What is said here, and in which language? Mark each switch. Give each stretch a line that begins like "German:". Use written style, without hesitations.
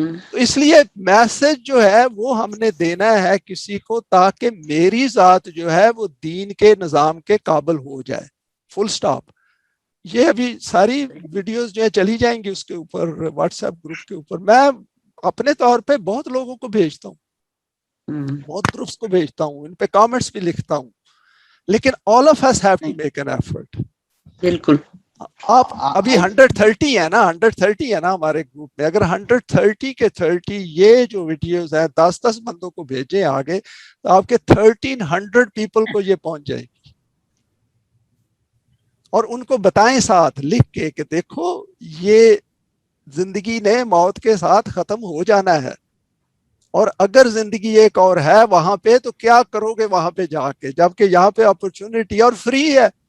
Urdu: تو اس لیے میسج جو ہے وہ ہم نے دینا ہے کسی کو, تاکہ میری ذات جو ہے وہ دین کے نظام کے قابل ہو جائے. فل سٹاپ. یہ ابھی ساری ویڈیوز جو ہے چلی جائیں گی اس کے اوپر, واٹس ایپ گروپ کے اوپر. میں اپنے طور پہ بہت لوگوں کو بھیجتا ہوں, بہت گروپس کو بھیجتا ہوں, ان پہ کامنٹس بھی لکھتا ہوں. لیکن
English: all of us have to make an effort.
Urdu: بالکل. آپ ابھی 130 ہے نا, 130 ہے نا ہمارے گروپ میں. اگر 130 کے 30 یہ جو ویڈیوز ہیں 10 بندوں کو بھیجیں آگے, تو آپ کے 1300 پیپل کو یہ پہنچ جائیں گی. اور ان کو بتائیں ساتھ لکھ کے کہ دیکھو یہ زندگی نے موت کے ساتھ ختم ہو جانا ہے, اور اگر زندگی ایک اور ہے وہاں پہ تو کیا کرو گے وہاں پہ جا کے, جبکہ یہاں پہ اپرچونٹی اور فری ہے.